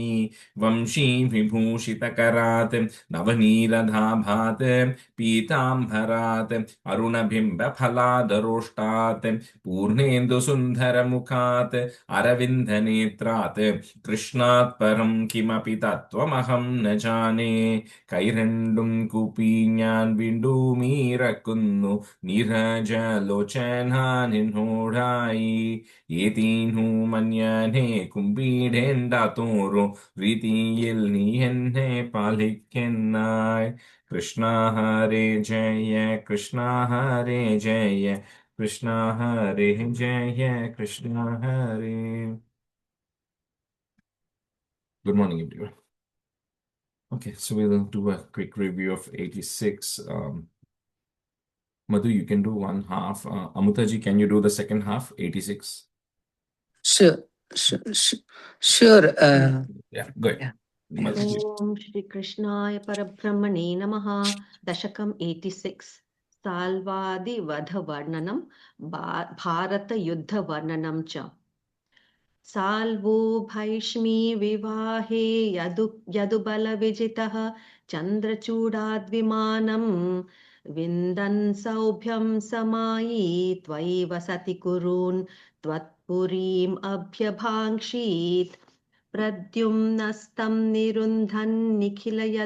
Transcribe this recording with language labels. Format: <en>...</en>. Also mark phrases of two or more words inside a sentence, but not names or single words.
<sa>वंशी विभूषितकरात् नवनीलधाभात् पीताम्बरात् अरुणबिम्बफलादरोष्टात् पूर्णेन्दुसुन्दरमुखात् अरविन्दनेत्रात् कृष्णात् परं किमपि तत्त्वमहं न जाने.</sa> <ml>കൈരണ്ടും കൂപ്പി ഞാൻ വീണ്ടുമീറക്കുന്നു നീരജലോചനാനിന്നോടായി ഏതീനു മന്യനെ കുമ്പിടേണ്ട തോറും രീതിയിൽ നീ എന്നെ പാലിക്കുന്നായി.</ml> <sa>കൃഷ്ണ ഹരേ ജയ കൃഷ്ണ ഹരേ ജയ കൃഷ്ണ ഹരേ ജയ കൃഷ്ണ ഹരേ.</sa> <en>Good morning, everyone. Okay, so we'll do a quick review of 86. Madhu, you can do one half. Amutaji, can you do the second half, 86? Sure, sure, sure. Yeah, good. Yeah. Madhuji.</en> <sa>ॐ श्री कृष्णाय परब्रह्मणे नमः. दशकम् 86. साल्वादि वध वर्णनम् भारत युद्ध वर्णनम् च. साल्वो भैष्मी विवाहे यदुबल विजितः चन्द्रचूडाद्विमानम् विन्दन् सौभ्यं समायी त्वयि वसति कुरून् त्वत्पुरीम् अभ्यभाङ्क्षीत् प्रद्युम्नस्तं निरुन्धन् निखिल</sa>